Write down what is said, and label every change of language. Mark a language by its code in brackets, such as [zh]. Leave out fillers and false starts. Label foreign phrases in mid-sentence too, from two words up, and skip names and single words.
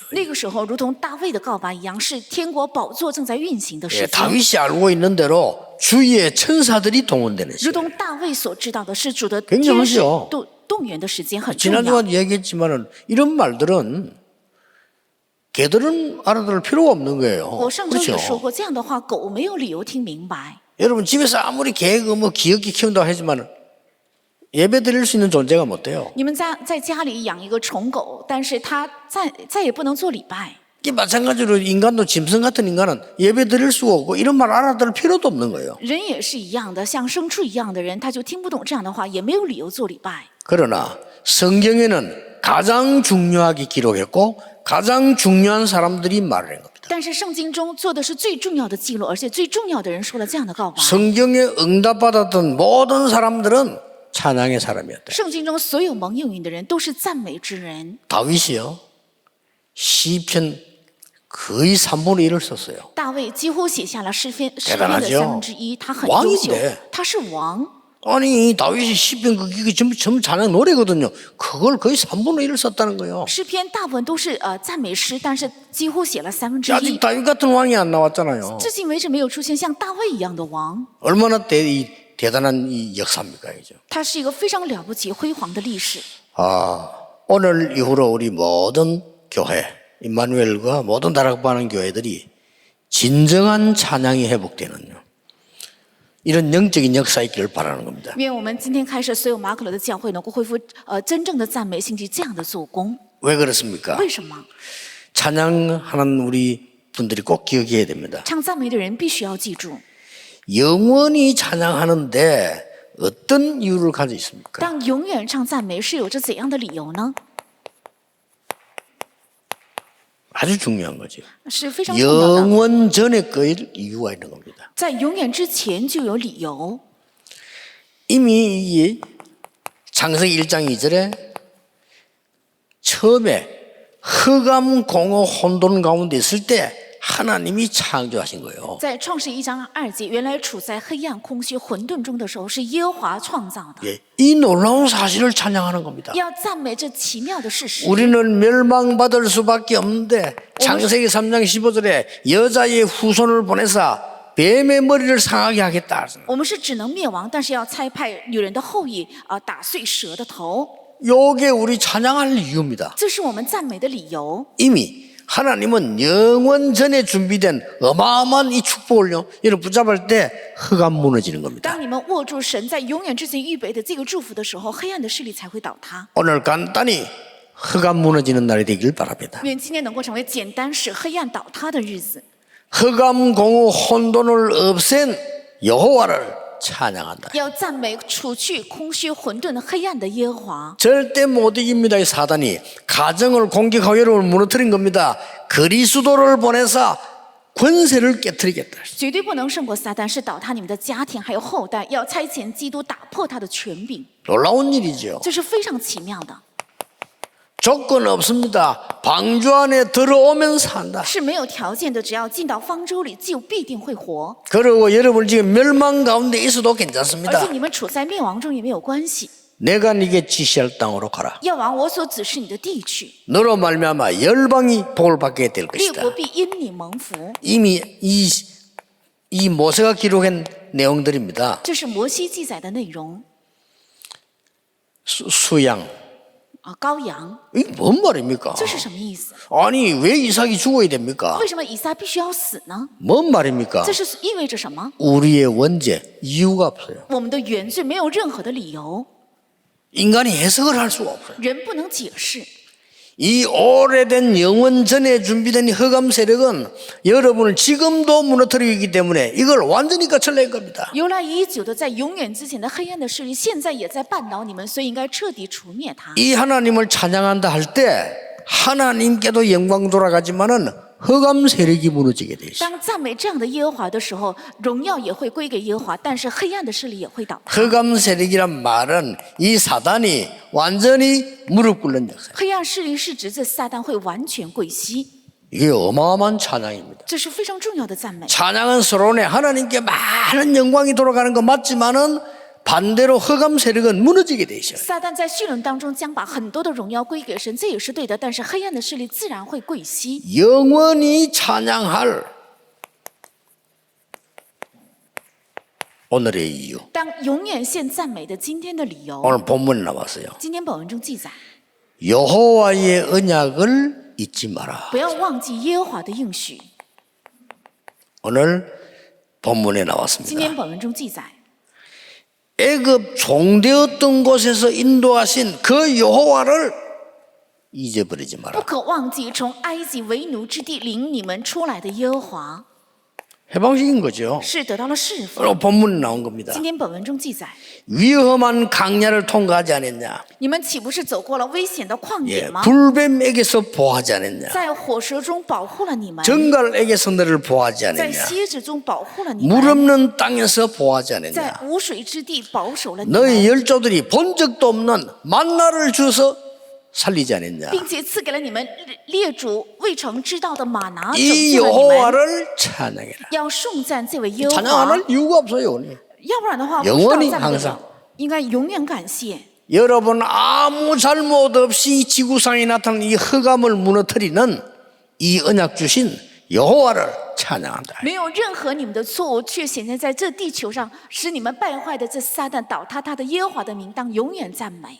[zh] 那个时候，如同大卫的告白一样，是天国宝座正在运行的 [ko] 예, [zh] 时间。 [ko] 다윗이 알고 있는 대로 주위의 천사들이 동원되는 [zh] 如 [ko] 시간. [zh] 同大卫所知道的，是主的 [ko] 굉장하죠 [zh] 天使动员的时间很重要。 [ko] 지난주에도 얘기했지만은 이런 말들은 개들은 알아들을 필요가 없는 거예요. [zh] 我上周也说 [ko] 그렇죠? [zh] 过，这样的话，狗没有理由听明白。 [ko] 여러분 집에서 아무리 개가 뭐 귀엽게 키운다고 하지만 예배 드릴 수 있는 존재가 못 돼요. [zh] 你们在家里养一个宠狗，但是它再也不能做礼拜。 [ko] 이 마찬가지로 인간도 짐승 같은 인간은 예배 드릴 수가 없고 이런 말 알아들을 필요도 없는 거예요. [zh] 人也是一样的，像牲畜一样的人，他就听不懂这样的话，也没有理由做礼拜。 [ko] 그러나 성경에는 가장 중요하게 기록했고 가장 중요한 사람들이 말을 한 겁니다. [zh] 但是圣经中做的是最重要的记录，而且最重要的人说了这样的告白。 [ko] 성경에 응답받았던 모든 사람들은 찬양의 사람이었다. [zh] 圣经中所有蒙应允的人都是赞美之人。 [ko] 다윗이요 시편 거의 3분의 1을 썼어요. [zh] 大卫几乎写下了诗篇的 [ko] 대단하죠 [zh] 1/3，他很 [ko] 왕 [zh] 优 [ko] 인데 [zh] 秀，他是王。 [ko] 아니 다윗이 시편 그게 전부 찬양 노래거든요. 그걸 거의 3분의 1을 썼다는 거예요. [zh] 诗篇大部分都是赞美诗，但是几乎写了1/3。 [ko] 아직 다윗 같은 왕이 안 나왔잖아요. [zh] 至今为止没有出现像大卫一样的王， [ko] 얼마나 대단한 이 역사입니까, 이죠? [zh] 他是一个非常了不起、辉煌的历史。 [ko] 오늘 이후로 우리 모든 교회, 임마누엘과 모든 다락방하는 교회들이 진정한 찬양이 회복되는 이런 영적인 역사 있기를 바라는 겁니다. [zh] 愿我们今天开始，所有马可楼的教会能够恢复真正的赞美，兴起这样的做工。 [ko] 왜 그렇습니까? [zh] 为什么？ [ko] 찬양하는 우리 분들이 꼭 기억해야 됩니다. [zh] 唱赞美的人必须要记住， [ko] 영원히 찬양하는데 어떤 이유를 가지고 있습니까? [zh] 当永远唱赞美是有着怎样的理由呢？ [ko] 아주 중요한 거죠. [zh] 是非常重要的。 [ko] 영원 전에 거일 이유가 있는 겁니다. [zh] 在永远之前就有理由。 [ko] 이미 이 창세기 1장 2절에 처음에 흑암 공허 혼돈 가운데 있을 때 하나님이 창조하신 거예요. [zh] 在创世1章2节，原来处在黑暗、空虚、混沌中的时候，是耶和华创造的。 [ko] 예, 이 놀라운 사실을 찬양하는 겁니다. [zh] 要赞美这奇妙的事实。 [ko] 우리는 멸망받을 수밖에 없는데 창세기 3장 15절에 여자의 후손을 보내서 뱀의 머리를 상하게 하겠다. [zh] 我们是只能灭亡，但是要差派女人的后裔打碎蛇的头。 [ko] 요게 우리 찬양할 이유입니다. [zh] 这是我们赞美的理由。 [ko] 이미 하나님은 영원 전에 준비된 어마어마한 이 축복을요, 여러분 붙잡을 때 흑암 무너지는 겁니다. [zh] 当你们握住神在永远之前预备的这个祝福的时候，黑暗的势力才会倒塌。 [ko] 오늘 간단히 흑암 무너지는 날이 되길 바랍니다. [zh] 愿今天能够成为简单使黑暗倒塌的日子。 [ko] 흑암 공허 혼돈을 없앤 여호와를 찬양한다. [zh] 要赞美除去空虚混沌黑暗的耶和华。 [ko] 절대 못 이깁니다. 이 사단이 가정을 공격하고 여러분을 무너뜨린 겁니다. 그리스도를 보내서 권세를 깨뜨리겠다. [zh] 绝对不能胜过撒旦，是倒塌你们的家庭还有后代，要差遣基督打破他的权柄， [ko] 놀라운 일이죠. [zh] 这是非常奇妙的， [ko] 조건 없습니다. 방주 안에 들어오면 산다. [zh] 是没有条件的，只要进到方舟里，就必定会活， [ko] 그리고 여러분 지금 멸망 가운데 있어도 [zh] 而 [ko] 괜찮습니다. [zh] 且你们处在灭亡中也没有关系， [ko] 내가 네게 지시할 땅으로 가라. [zh] 要往我所指示你的地去， [ko] 너로 말미암아 열방이 복을 받게 될 [zh] 列 [ko] 것이다. [zh] 国必因你蒙福。 [ko] 이미 이 모세가 기록한 내용들입니다. [zh] 这是摩西记载的内容 [ko] 수양. [zh] 啊，羔羊， [ko] 이게 뭔 말입니까? [zh] 这是什么意思？ [ko] 아니 왜 이삭이 죽어야 됩니까? [zh] 为什么以撒必须要死呢？ [ko] 뭔 말입니까? [zh] 这是意味着什么？ [ko] 우리의 원죄 이유가 없어요. [zh] 我们的原罪没有任何的理由， [ko] 인간이 해석을 할 수가 없어요. [zh] 人不能解释。 [ko] 이 오래된 영원 전에 준비된 흑암 세력은 여러분을 지금도 무너뜨리고 있기 때문에 이걸 완전히 거칠낼 겁니다. [zh] 由来已久的在永远之前的黑暗的势力，现在也在绊倒你们，所以应该彻底除灭它。 [ko] 이 하나님을 찬양한다 할 때 하나님께도 영광 돌아가지만은 흑암 세력이 무너지게 돼 있어요. [zh] 当赞美这样的耶和华的时候，荣耀也会归给耶和华，但是黑暗的势力也会倒塌。 [ko] 흑암 세력이란 말은 이 사단이 완전히 무릎 꿇는 역사. [zh] 黑暗势力是指这撒旦会完全跪膝， [ko] 이게 어마어마한 찬양입니다. [zh] 这是非常重要的赞美。 [ko] 찬양은 서론에 하나님께 많은 영광이 돌아가는 거 맞지만은 반대로 흑암 세력은 무너지게 돼 있어요. [zh] 撒旦在绪论当中将把很多的荣耀归给神，这也是对的。但是黑暗的势力自然会跪膝， [ko] 영원히 찬양할 오늘의 이유. [zh] 当永远献赞美的今天的理由。 [ko] 오늘 본문에 나왔어요. [zh] 今天本文中记载， [ko] 여호와의 언약을 잊지 마라. [zh] 不要忘记耶和华的应许。 [ko] 오늘 본문에 [zh] 今 [ko] 나왔습니다. [zh] 天本文中记载， [ko] 애굽 종되었던 곳에서 인도하신 그 여호와를 잊어버리지 [zh] 不 [ko] 마라. [zh] 可忘记从埃及为奴之地领你们出来的耶和华， [ko] 해방식인 거죠. [zh] 是得到了释放。 [ko] 오늘 본문에 나온 겁니다. [zh] 今天本文中记载， [ko] 위험한 강야를 통과하지 않았냐? [zh] 你们岂不是走过了危险的旷野 [ko] 예, [zh] 吗？ [ko] 불뱀에게서 보호하지 않았냐? [zh] 在火蛇中保护了你们， [ko] 정갈에게서 너를 보호하지 [zh] 在 [ko] 않았냐? [zh] 蝎子中保护了你 [ko] 물 [zh] 们， [ko] 없는 땅에서 보호하지 [zh] 在 [ko] 않았냐? [zh] 无水之地保守了你们， [ko] 너희 열조들이 본 적도 없는 만나를 주서 살리지 않았냐? [zh] 并且赐给了你们列祖未曾知道的玛拿，拯 [ko] 이 [zh] 救了你们。 [ko] 여호와를 찬양해라. [zh] 要颂赞这位耶和 [ko] 찬양 안 [zh] 华， [ko] 할 이유가 없어요. [zh] 要不然的话，不 [ko] 영원히 [zh] 知道赞美 [ko] 항상 [zh] 了，应该永远感谢。 [ko] 여러분 아무 잘못 없이 지구상에 나타난 이 흑암을 무너뜨리는 이 언약 주신 여호와를 찬양한다. [zh] 没有任何你们的错误，却显现在这地球上，使你们败坏的这撒旦倒塌，他的耶和华的名当永远赞美。